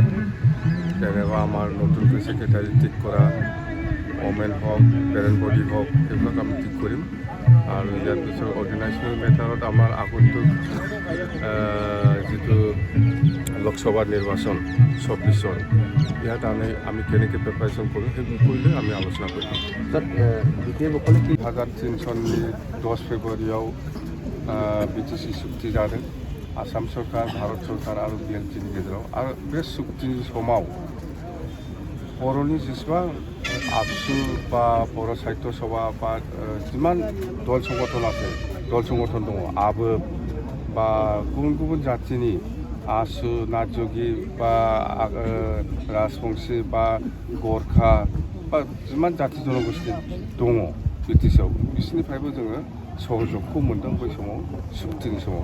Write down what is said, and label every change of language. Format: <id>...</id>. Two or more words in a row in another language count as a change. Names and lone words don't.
<as>যেনেকুৱা আমাৰ নতুনকৈ ছেক্ৰেটাৰী ঠিক কৰা, ওমেন হওক,</as> <en>parent body</en> <as>হওক, সেইবিলাক আমি ঠিক কৰিম। আৰু ইয়াৰ পিছত</as> <en>organisational matter</en> <as>আমাৰ আগন্তুক যিটো লোকসভা নিৰ্বাচন 24 ইয়াত আমি কেনেকৈ প্ৰিপাৰেশ্যন কৰোঁ সেই বিষয়লৈ আমি আলোচনা কৰিম। ছাৰ বিপিএলসকলে কি</as> <brx>2003 सननि 10 फेब्रुवारियाव BTC चुक्ति जादों आसाम सरकार, भारत सरकार और BLPनि गेजेराव। आरो बे चुक्तिनि समाव बर'नि जेसेबां आबसु बा बर' साहित्य सभा बा जिमान दल संगठन আছে, दल संगठन दङ, आबोब बा गुबुन गुबुन जातिनि आसु, नाथजोगि बा राजबंशी बा गरखा बा जिमान जाति जनगोष्ठी दङ BTCआव, बिसोरनिफ्रायबो जोङो सहजखौ मोन्दों बै समाव चुक्तिनि समाव।</brx>